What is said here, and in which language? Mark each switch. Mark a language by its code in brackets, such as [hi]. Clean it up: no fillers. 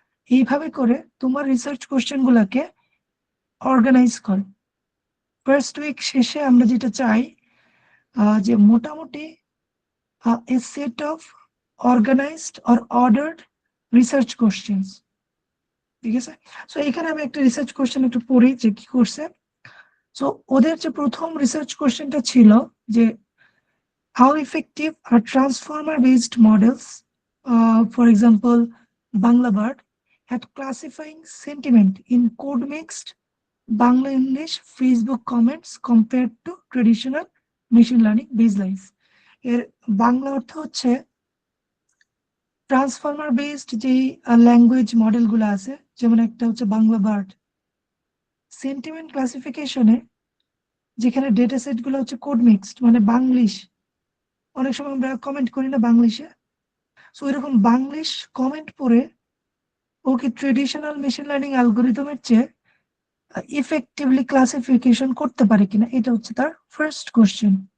[bn] এইভাবে করে তোমার রিসার্চ কোশ্চেন গুলাকে অর্গানাইজ করো। ফার্স্ট উইক শেষে আমরা যেটা চাই যে মোটামুটি [en] a set of organized or ordered research questions, [bn] ঠিক আছে। সো এখানে আমি একটা রিসার্চ কোশ্চেন একটু পড়ি যে কি করছে। সো ওদের যে প্রথম রিসার্চ কোশ্চেনটা ছিল যে [en] how effective are transformer based models, for example Banglabird, at classifying sentiment in code mixed Bangla English Facebook comments compared to traditional machine learning baselines। [bn] এর বাংলা অর্থ হচ্ছে ট্রান্সফর্মার বেসড যে ল্যাঙ্গুয়েজ মডেল গুলো আছে, যেমন একটা হচ্ছে বাংলা বার্ড, সেন্টিমেন্ট ক্লাসিফিকেশনে যেখানে ডেটা সেট গুলো হচ্ছে কোড মিক্সড, মানে বাংলিশ, অনেক সময় আমরা কমেন্ট করি না বাংলিশে, সো এরকম বাংলিশ কমেন্ট পড়ে ও কি ট্রেডিশনাল মেশিন লার্নিং অ্যালগোরিদমের চেয়ে ইফেক্টিভলি ক্লাসিফিকেশন করতে পারে কিনা, এটা হচ্ছে তার ফার্স্ট কোশ্চেন।